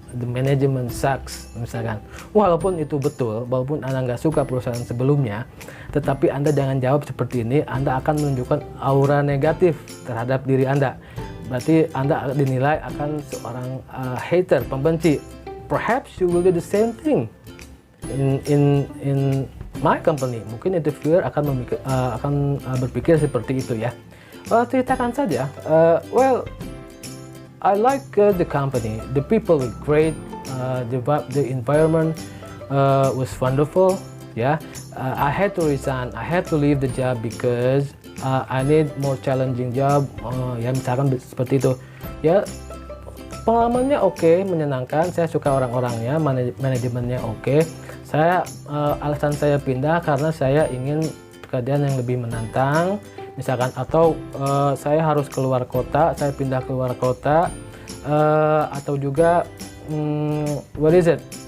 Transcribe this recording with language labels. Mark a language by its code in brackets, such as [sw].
[en] The management sucks, [id] misalkan. Walaupun itu betul, walaupun Anda nggak suka perusahaan sebelumnya, tetapi Anda jangan jawab seperti ini. Anda akan menunjukkan aura negatif terhadap diri Anda. Berarti Anda dinilai akan seorang hater, pembenci. [en] Perhaps you will do the same thing in my company. [id] Mungkin interviewer akan berpikir seperti itu ya. Ceritakan saja. [en] Well, I like the company. The people were great. The environment was wonderful. Yeah, I had to resign. I had to leave the job because I need more challenging job. [id] Ya misalkan seperti itu. Ya, pengalamannya oke, menyenangkan. Saya suka orang-orangnya, manajemennya oke. Alasan saya pindah karena saya ingin pekerjaan yang lebih menantang, misalkan, atau saya harus keluar kota, saya pindah keluar kota, atau juga [en] what is it?